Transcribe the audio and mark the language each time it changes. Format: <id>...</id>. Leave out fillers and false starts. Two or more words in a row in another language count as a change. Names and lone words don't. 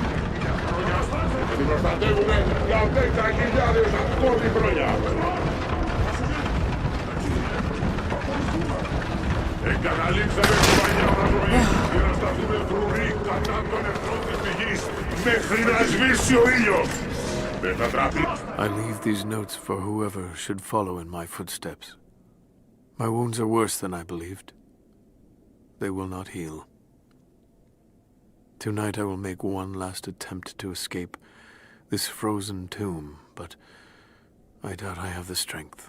<el>Εγκαταλείψαμε την παλιά μας ζωή για να σταθούμε φρουροί κατά των εχθρών της πηγής μέχρι να σβήσει ο ήλιος. Δεν θα τραπεί.</el> <en>I leave these notes for whoever should follow in my footsteps. My wounds are worse than I believed. They will not heal. Tonight I will make one last attempt to escape this frozen tomb, but I doubt I have the strength.</en>